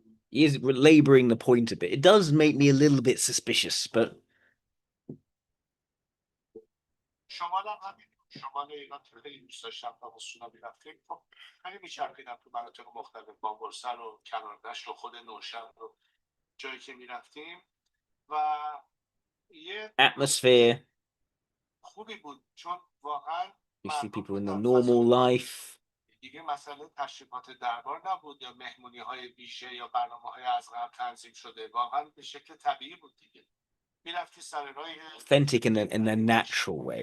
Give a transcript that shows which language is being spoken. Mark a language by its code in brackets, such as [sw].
[en] He is laboring the point a bit. It does make me a little bit suspicious, but [fa] شمالم همین شمال ایران خیلی دوست داشتم تا بسونا میرفتیم خب خیلی میچرخیدم تو مناطق مختلف بامبرسر و کناردشت و خود نوشهر و جایی که میرفتیم و یه [en] atmosphere. [fa] خوبی بود چون واقعا [en] You see people in their normal life. [fa] دیگه مسئله تشریفات دربار نبود یا مهمونی های ویژه یا برنامه های از قبل تنظیم شده، واقعا به شکل طبیعی بود دیگه. میرفتی سر راه [en] Authentic in a natural way.